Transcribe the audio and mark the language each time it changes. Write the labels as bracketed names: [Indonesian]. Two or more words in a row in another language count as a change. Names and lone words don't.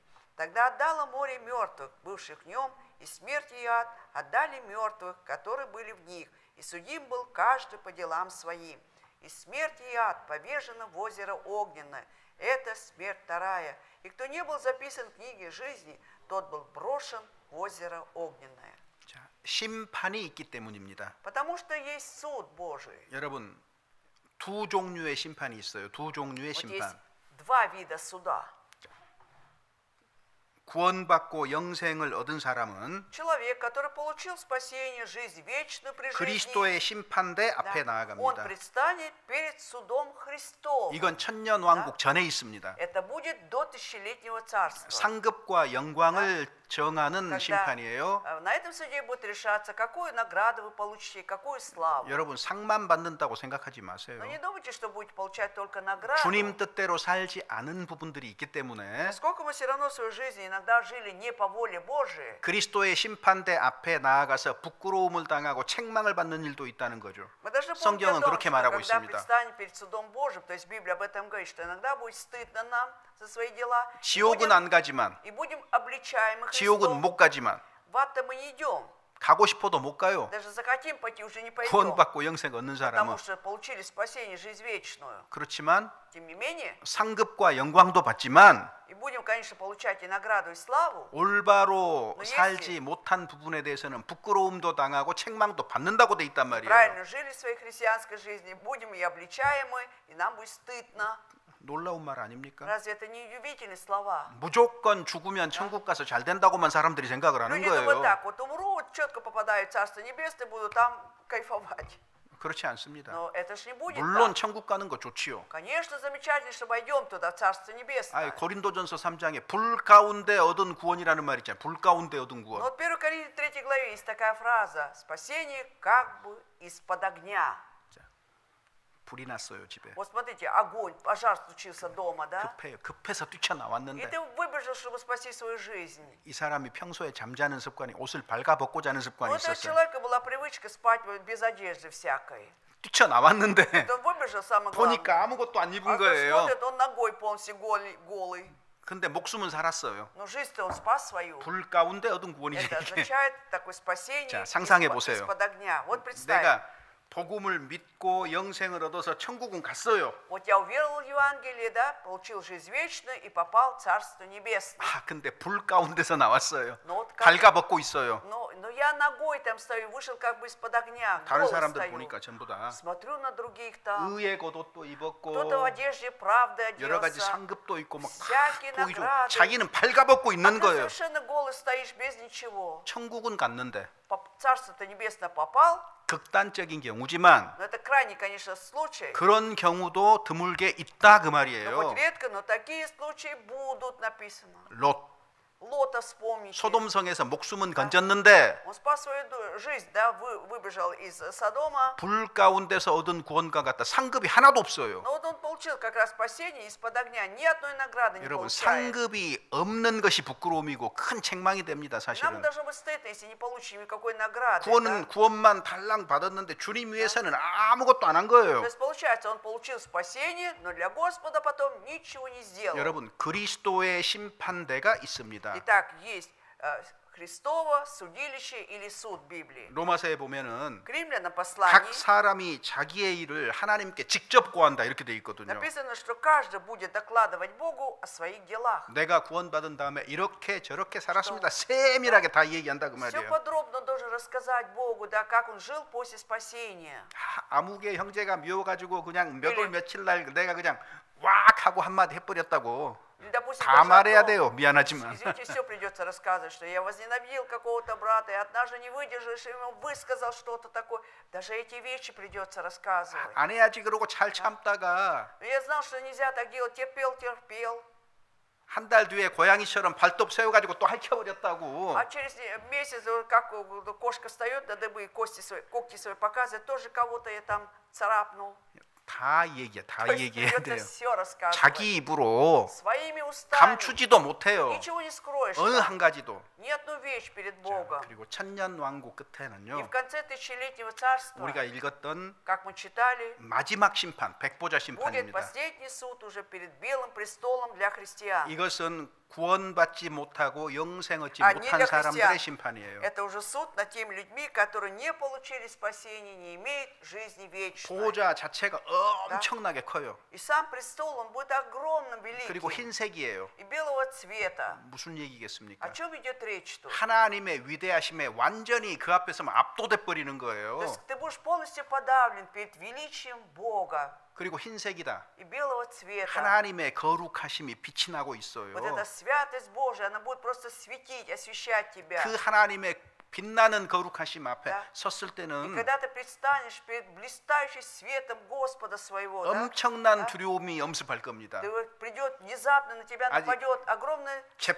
[Russian] Тогда отдало море мертвых, бывших в нем, и смерть и ад отдали мертвых, которые были в них, и судим был каждый по делам своим. И смерть и ад повержены в озеро огненное. Это смерть вторая. И кто не был записан в книге жизни, тот был брошен в озеро огненное». [Korean] 자, 심판이 있기 때문입니다. [Russian] Потому что есть суд Божий. [Korean] 여러분, 두 종류의 심판이 있어요. 두 종류의 [Russian] Вот есть [Korean] 심판. [Russian] два вида суда. [Korean] 구원받고 영생을 얻은 사람은 [Russian] Человек, который получил спасение, жизнь вечную при жизни, [Korean] 그리스도의 심판대 [Russian] да, [Korean] 앞에 [Russian] он [Korean] 나아갑니다. [Russian] предстанет перед судом Христом. [Korean] 이건 천년 왕국 전에 있습니다. [Russian] Это будет до тысячелетнего царства. [Korean] 상급과 영광을 정하는 [Russian] Когда [Korean] 심판이에요. [Russian] на этом суде будет решаться, какую награду вы получите, какую славу. [Korean] 여러분 상만 받는다고 생각하지 마세요. [Russian] Но не думайте, что будете получать только награду. [Korean] 주님 뜻대로 살지 않은 부분들이 있기 때문에 [Russian] Поскольку мы все равно свою жизнь иногда жили не по воле Божией, [Korean] 그리스도의 심판대 앞에 나아가서 부끄러움을 당하고 책망을 받는 일도 있다는 거죠. [Russian] мы должны помнить [Korean] 성경은 [Russian] о том, [Korean] 그렇게 [Russian] что [Korean] 말하고 [Russian] когда [Korean] 있습니다. [Russian] предстанем перед судом Божьим, то есть Библия об этом говорит, что иногда будет стыдно нам за свои дела, [Korean] 지옥은 안 가지만 [Russian] и будем обличаемы [Korean] 지옥은 [Russian] Христом. [Korean] 못 가지만 [Russian] В ад-то мы не идем, [Korean] 가고 싶어도 못 가요. [Russian] даже захотим пойти, уже не пойдем, [Korean] 구원받고 영생 얻는 [Russian] потому [Korean] 사람은 [Russian] что получили спасение, жизнь вечную. [Korean] 그렇지만 [Russian] Тем не менее, [Korean] 상급과 영광도 받지만 [Russian] и будем, конечно, получать и награду, и славу, [Korean] 올바로 [Russian] Но [Korean] 살지 [Russian] если- [Korean] 못한 부분에 대해서는 부끄러움도 당하고 책망도 받는다고 돼 있단 말이에요. [Russian] правильно жили своей христианской жизнью, будем и обличаемы, и нам будет стыдно. [Korean] 놀라운 말 아닙니까? [Russian] Разве это не удивительные слова? [Korean] 무조건 죽으면 천국 가서 잘 된다고만 사람들이 생각을 하는 [Russian] Люди думают [Korean] 거예요. [Russian] так, вот умру, вот четко попадаю в Царство Небесное, буду там кайфовать. [Korean] 그렇지 않습니다. [Russian] Но это ж не будет [Korean] 물론 [Russian] так. [Korean] 천국 가는 거 좋지요. [Russian] Конечно, замечательно, что войдем туда, в Царство Небесное. [Korean] 고린도전서 3장에 불 가운데 얻은 구원이라는 말 있잖아요. 불 가운데 얻은 [Russian] Но [Korean] 구원. [Russian] вот в 1 Коринфянам 3 главе есть такая фраза: «Спасение как бы из-под огня». [Korean] 불이 났어요 집에. [Russian] Вот смотрите, огонь, пожар случился дома, да? [Korean] 급해서 [Russian] И [Korean] 뛰쳐나왔는데 [Russian] ты выбежал, чтобы спасти свою жизнь. [Korean] 이 사람이 평소에 잠자는 습관이 옷을 발가벗고 자는 [Russian] У [Korean] 습관이 [Russian] этого [Korean] 있었어요. [Russian] человека была привычка спать без одежды всякой. [Korean] 뛰쳐나왔는데 [Russian] Вот он выбежал, самое главное. [Korean] 보니까 아무것도 안 [Russian] А [Korean] 입은 [Russian] он [Korean] 거예요. [Russian] смотрит, он ногой полностью голый. [Korean] 근데 목숨은 살았어요. [Russian] Но жизнь-то он спас свою. [Korean] 불 가운데 얻은 구원이죠. [Russian] Это [Korean] 이게. [Russian] означает такое спасение [Korean] 자, 상상해 보세요. [Russian] из-под огня. Вот представь. [Korean] 내가 복음을 믿고 영생을 얻어서 천국은 갔어요. [Russian] Вот я уверовал в Евангелие, да, получил жизнь вечную и попал в Царство Небесное. [Korean] 아, 근데 불 가운데서 나왔어요. [Russian] Но вот как, [Korean] 발가벗고 있어요. [Russian] но я ногой там стою, вышел как бы из-под огня, [Korean] 다른 [Russian] голый [Korean] 사람들 [Russian] стою. [Korean] 보니까 전부 다 [Russian] Смотрю на других там. [Korean] 의의 겉옷도 입었고 [Russian] Кто-то в одежде правды [Korean] 여러 가지 [Russian] оделся. [Korean] 상급도 있고 막 [Russian] всякие [Korean] 보이죠. [Russian] награды. [Korean] 자기는 발가벗고 [Russian] А [Korean] 있는 [Russian] ты [Korean] 거예요. [Russian] совершенно голый стоишь без ничего. [Korean] 천국은 갔는데 [Russian] В Царство-то Небесное попал, [Korean] 극단적인 경우지만 [Russian] но это крайний, конечно, случай. [Korean] 그런 경우도 드물게 있다 그 [Russian] Но [Korean] 말이에요. [Russian] хоть редко, но такие случаи будут написано. [Korean] 롯 [Russian] Лота вспомните. [Korean] 소돔성에서 목숨은 건졌는데 [Russian] Он спас свою жизнь, да, выбежал из Содома. [Korean] 불 가운데서 얻은 구원과 같다 상급이 하나도 없어요. [Russian] Но вот он получил как раз спасение из-под огня. Ни одной награды не [Korean] 여러분 [Russian] получает. [Korean] 상급이 없는 것이 부끄러움이고 큰 책망이 됩니다. [Russian] Нам [Korean] 사실은 [Russian] должно быть стыдно, если не получим никакой награды. [Korean] 구원은 [Russian] да? [Korean] 구원만 달랑 받았는데 주님 위해서는 아무것도 안 한 거예요. [Russian] То есть получается, он получил спасение, но для Господа потом ничего не сделал. [Korean] 여러분 그리스도의 심판대가 있습니다. [Russian] Итак, есть Христово судилище или суд Библии. [Korean] 로마서에 보면은 [Russian] К римлянам [Korean] 각 [Russian] послании [Korean] 사람이 자기의 일을 하나님께 직접 고한다 이렇게 돼 있거든요. [Russian] написано, что каждый будет докладывать Богу о своих делах. [Korean] 내가 구원받은 다음에 이렇게 저렇게 살았습니다. 세밀하게 다 얘기한다 그 [Russian] Все [Korean] 말이에요. [Russian] подробно он должен рассказать Богу, да, как он жил после спасения. [Korean] 아무개 형제가 미워가지고 그냥 몇 월 며칠 날 내가 그냥 왁 하고 한마디 해버렸다고 [Russian] Или, допустим, [Korean] 다 [Russian] даже [Korean] 말해야 [Russian] о том, [Korean] 돼요. 미안하지만. [Russian] извините, все придется рассказывать, что я возненавидел какого-то брата, и однажды не выдержишь, и ему высказал что-то такое. Даже эти вещи придется рассказывать. [Korean] 안 해야지 그러고 잘 참다가 [Russian] Но я знал, что нельзя так делать, терпел. [Korean] 한 달 뒤에 고양이처럼 발톱 세워가지고 또 핥혀버렸다고. [Russian] А через месяц, вот как кошка встает на дыбы и когти свои показывает, тоже кого-то я там царапнул. [Korean] 다 얘기해, 다 [Russian] То есть [Korean] 얘기해야 [Russian] придется [Korean] 돼요. [Russian] все рассказывать. [Korean] 자기 입으로 [Russian] Своими устами. [Korean] 감추지도 못해요. [Russian] Ничего не скроешь. [Korean] 어느 [Russian] там. [Korean] 한 가지도. [Russian] Ни одну вещь перед [Korean] 자, [Russian] Богом. [Korean] 그리고 천년 왕국 [Russian] И [Korean] 끝에는요. [Russian] в конце тысячелетнего царства, [Korean] 우리가 읽었던 [Russian] как мы читали, [Korean] 마지막 심판, 백보자 [Russian] будет [Korean] 심판입니다. [Russian] последний суд уже перед белым престолом для христиан. [Korean] 이것은 구원받지 못하고 영생 얻지 [Russian] А не [Korean] 못한 [Russian] для [Korean] 사람들의 [Russian] христиан. [Korean] 심판이에요. [Russian] Это уже суд над теми людьми, которые не получили спасения, не имеют жизни вечной. [Korean] 보호자 자체가 엄청나게 커요. [Russian] И сам престол, он будет огромным, [Korean] 그리고 [Russian] великим [Korean] 흰색이에요. [Russian] и белого цвета. [Korean] 무슨 얘기겠습니까? [Russian] О чем идет речь тут? [Korean] 하나님의 위대하심에 완전히 그 앞에서만 압도돼 버리는 [Russian] То [Korean] 거예요. [Russian] есть ты будешь полностью подавлен перед величием Бога [Korean] 그리고 흰색이다. [Russian] и белого цвета. [Korean] 하나님의 거룩하심이 빛이 나고 있어요. [Russian] Вот эта святость Божия, она будет просто светить, освещать тебя. [Korean] 그 하나님의 빛나는 거룩하심 앞에 [Russian] Да. [Korean] 섰을 [Russian] И [Korean] 때는 [Russian] когда ты предстанешь перед блистающим светом Господа своего, да, [Korean] 엄청난 [Russian] да, [Korean] 두려움이 엄습할 겁니다. [Russian] придет внезапно на тебя [Korean] 아직 [Russian] нападет огромный страх.